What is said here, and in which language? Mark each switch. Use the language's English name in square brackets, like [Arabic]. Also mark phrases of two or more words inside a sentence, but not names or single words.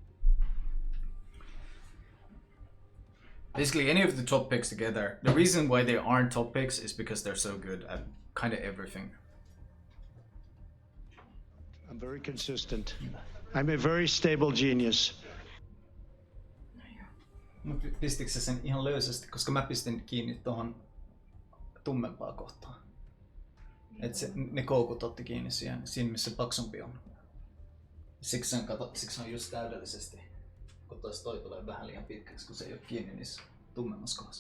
[English] Basically, any of the top picks together, the reason why they aren't top picks is because they're so good at kind of everything. I'm very consistent. I'm a very stable genius. [Finnish] Mut pistikö se sen ihan löysästi, koska mä pistin kiinni tuohon tummempaa kohtaan. Et se, ne koukut otti kiinni siinä missä paksumpi on. Siksi on just täydellisesti, kun toi tulee vähän liian pitkäksi, kun se ei ole kiinni niissä tummemmassa kohdassa.